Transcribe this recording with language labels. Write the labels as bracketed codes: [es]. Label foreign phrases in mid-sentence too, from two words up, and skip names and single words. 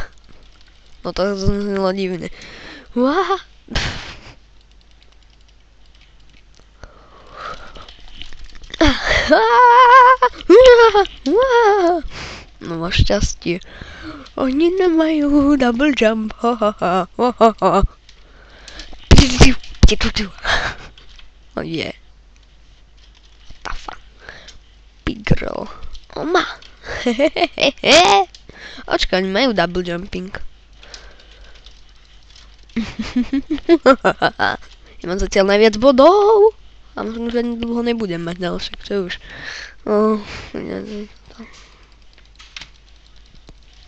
[sk] No to znelo divne. Wow. No máš šťastie. Oni nemajú [en] double jump. Oh yeah. Tafa. Big girl. Oma. [sk] Očka, oni majú [en] double jumping. [sk] Ja mám zatiaľ najviac bodov. A možno, že ani dlho nebudem mať ďalšie, čo už.